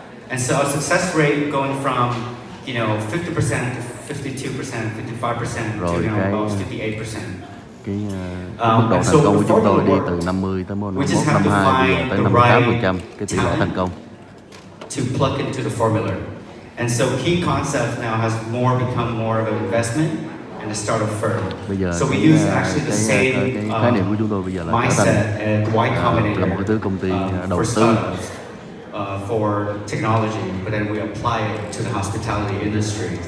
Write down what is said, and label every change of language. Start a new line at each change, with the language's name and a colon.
English: And so our success rate going from 50% to 52%, 55% to about 58%.
Vietnamese: Cái mức độ thành công của chúng tôi đi từ 50 tới 51, 52 tới 58% cái tỷ lệ thành công.
English: To plug into the formula. And so key concept now has become more of an investment and a startup firm.
Vietnamese: Bây giờ
English: so we use actually the same
Vietnamese: cái khái niệm của chúng tôi bây giờ là trở thành là một cái thứ công ty đầu tư
English: for technology, but then we apply it to the hospitality industry.